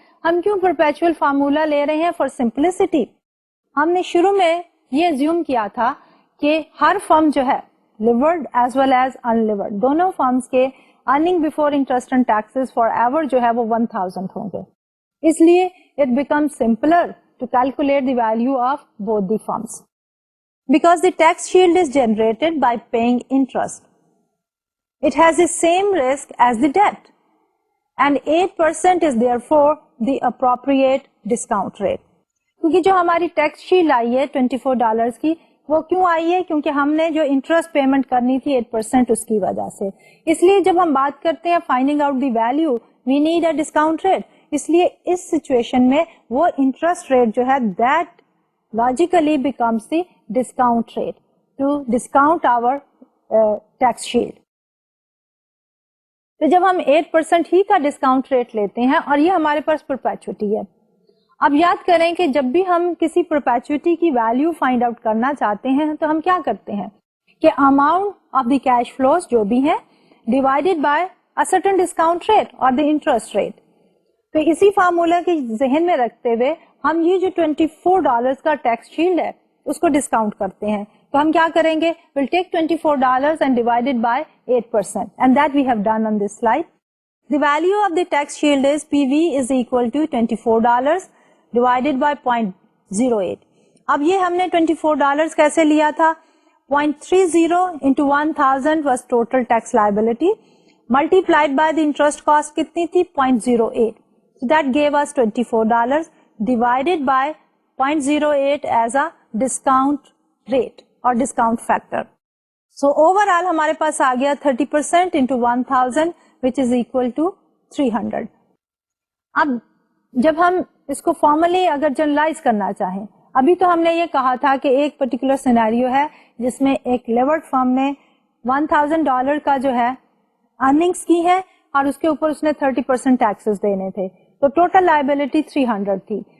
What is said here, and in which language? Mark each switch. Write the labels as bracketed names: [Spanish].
[Urdu] ہم کیوں پرپیچوئل فارمولا لے رہے ہیں؟ For simplicity. ہم نے شروع میں یہ ایزیوم کیا تھا کہ ہر فرم جو ہے لیورڈ ایز ویل ایز انلیورڈ دونوں فرمز کے earning before interest and taxes for ever جو ہے وہ 1000 ہوں گے, اس لیے [English] It become simpler to calculate the value of both the firms because the tax shield is generated by paying interest. It has the same risk as the debt and 8% is there for the appropriate discount rate. [Urdu] کیونکہ جو ہماری tax shield آئی ہے $24 کی, وہ کیوں آئی ہے؟ کیونکہ ہم نے جو انٹرسٹ پیمنٹ کرنی تھی 8% اس کی وجہ سے. اس لیے جب ہم بات کرتے ہیں [English] Finding out the value we need a discount rate. [Urdu] اس لیے اس سچویشن میں وہ انٹرسٹ ریٹ جو ہے [English] That logically becomes the discount rate to discount our tax shield. [Urdu] تو جب ہم 8% ہی کا ڈسکاؤنٹ ریٹ لیتے ہیں اور یہ ہمارے پاس پرپیچوٹی ہے. اب یاد کریں کہ جب بھی ہم کسی پرپیچوٹی کی ویلیو فائنڈ آؤٹ کرنا چاہتے ہیں تو ہم کیا کرتے ہیں کہ amount of the cash flows جو بھی ہیں divided by a certain discount rate اور دی انٹرسٹ ریٹ. تو اسی فارمولا کے ذہن میں رکھتے ہوئے ہم یہ جو $24 کا ٹیکس شیلڈ ہے اس کو ڈسکاؤنٹ کرتے ہیں. تو ہم کیا کریں گے؟ [English] we'll take $24 and divide it by 8%, and that we have done on this slide. The value of the tax shield is PV is equal to $24 divided by 0.08. [Urdu] اب یہ ہم نے $24 کیسے لیا تھا؟ [English] 0.30 into 1000 was total tax liability multiplied by the interest cost [Urdu] کتنی تھی؟ [English] 0.08. So that gave us $24 divided by 0.08 as a discount rate or discount factor. So overall [Urdu] ہمارے پاس آ گیا [English] 30% into 1000 which is equal to 300. [Urdu] اب جب ہم اس کو فارملی اگر generalise کرنا چاہیں, ابھی تو ہم نے یہ کہا تھا کہ ایک پرٹیکولر سینیریو ہے جس میں ایک لیورڈ فرم نے $1000 کا جو ہے ارننگس کی ہے اور اس کے اوپر اس نے 30% ٹیکسز دینے تھے, تو ٹوٹل لائبلٹی 300 تھی.